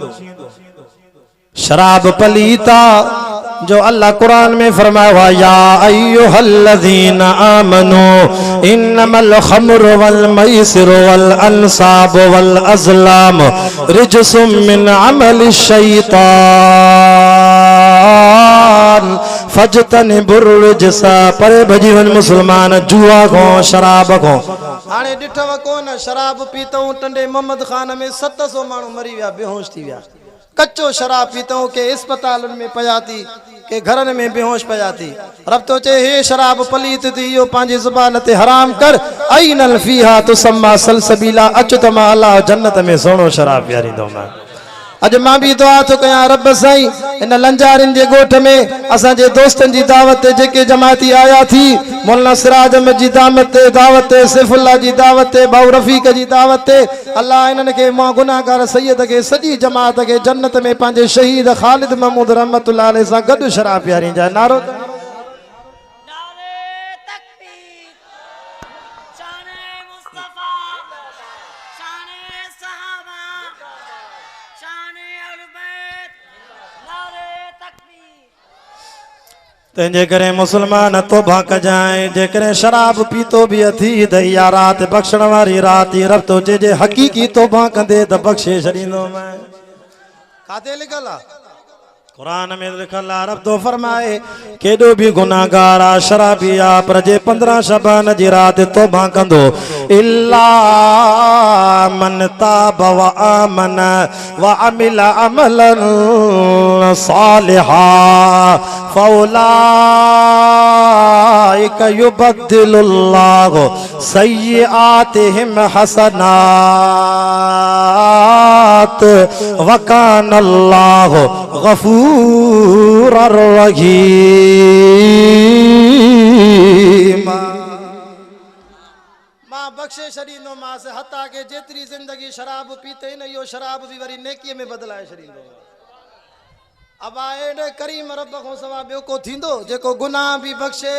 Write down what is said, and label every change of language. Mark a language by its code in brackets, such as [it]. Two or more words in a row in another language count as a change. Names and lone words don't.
[sd] शराब पलीता जो अल्लाह कुरान में फरमाया [ar] يا أيها الذين آمنوا إنما الخمر والميسر والأنصاب والأزلام رجس من عمل الشيطان فاجتنبوا الرجس [sd] परे भजी वन मुसलमान जुआ को शराब को हाणे ॾिठव कोन शराब पीतऊं टंडे मोहम्मद खान में 700 माण्हू मरी विया बेहोश थी विया कच्चो शराब पीतऊं के अस्पतालुनि में पया थी के घरनि में बेहोश पया थी रब तो चे हे शराब पलीत थी इहो पंहिंजी ज़ुबान ते हराम कर ऐनल [ar] فيها تسمى سلسبيلا [sd] अच त मां अल्लाह जन्नत में सोनो शराब पियारींदोमांइ अज मां भी दुआ तो कया रब साईं इन लंजारिन जे गोठ में असांजे दोस्तन जी दावत ते जेके जमाती आया थी मौलाना सिराज अहमद जी दावत ते सैफुल्लाह जी दावत ते बाऊ रफीक जी दावत ते अल्लाह इन्हनि खे मां गुनाहगार सैयद खे सॼी जमात खे जन्नत में पंहिंजे शहीद ख़ालिद महमूद [ar] رحمة الله عليه [sd] सां गॾु शराब पियारींदा नारो [ur] نعرۂ تکبیر شانِ مصطفیٰ شانِ صحابہ شانِ اہلِ بیت نعرۂ تکبیر [sd] तंहिंजे करे मुसलमान तौबा कजाए जेकॾहिं शराब पीतो बि अथी त इहा राति बख़्शण वारी राति रब तो जे हक़ीक़ी तौबा कंदे त बख़्शे छॾींदोमांइ काथे लिखल आहे कुरान में लिखल आहे रब तो फरमाए केॾो बि गुनाहगार आहे शराबी आहे पर जे 15 शबान जी राति तौबा कंदो [ar] إلا من تاب وآمن وعمل عملا صالحا فأولئك يبدل الله سيئاتهم حسنات وكان الله غفورا رحيما [sd] मां बख्शे छॾींदो मांसि हता के जेतिरी ज़िंदगी शराब पीते न इहो शराब बि वरी नेकीअ में बदिलाए छॾींदो अब एॾे करीम रब खां सवा ॿियो को थींदो जेको गुनाह बि बख़्शे